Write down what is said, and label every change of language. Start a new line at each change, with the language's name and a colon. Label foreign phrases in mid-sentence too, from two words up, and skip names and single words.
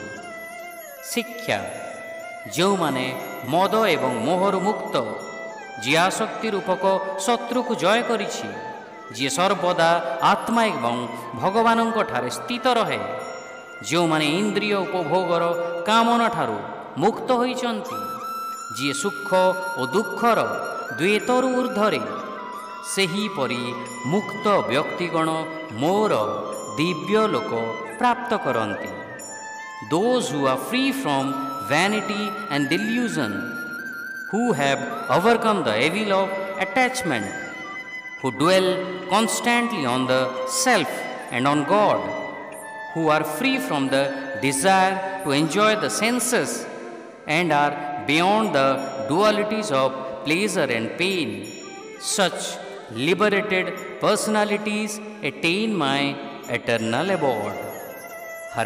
Odia: ଶିକ୍ଷା ଯୋ ମାନେ ମଦ ଏବଂ ମୋହର ମୁକ୍ତ ଯିଏ ଆସକ୍ତି ରୂପକ ଶତ୍ରୁକୁ ଜୟ କରିଛି, ଯିଏ ସର୍ବଦା ଆତ୍ମା ଏବଂ ଭଗବାନଙ୍କ ଠାରେ ସ୍ଥିତ ରହେ, ଯେଉଁମାନେ ଇନ୍ଦ୍ରିୟ ଉପଭୋଗର କାମନା ଠାରୁ ମୁକ୍ତ ହୋଇଛନ୍ତି, ଯିଏ ସୁଖ ଓ ଦୁଃଖର ଦ୍ୱୈତରୁ ଉର୍ଦ୍ଧ୍ୱରେ, ସେହିପରି ମୁକ୍ତ ବ୍ୟକ୍ତିଗଣ ମୋର ଦିବ୍ୟ ଲୋକ ପ୍ରାପ୍ତ କରନ୍ତି।
English: Those who are free from vanity and delusion, who have overcome the evil of attachment, who dwell constantly on the self and on God, who are free from the desire to enjoy the senses and are beyond the dualities of pleasure and pain, such liberated personalities attain my eternal abode.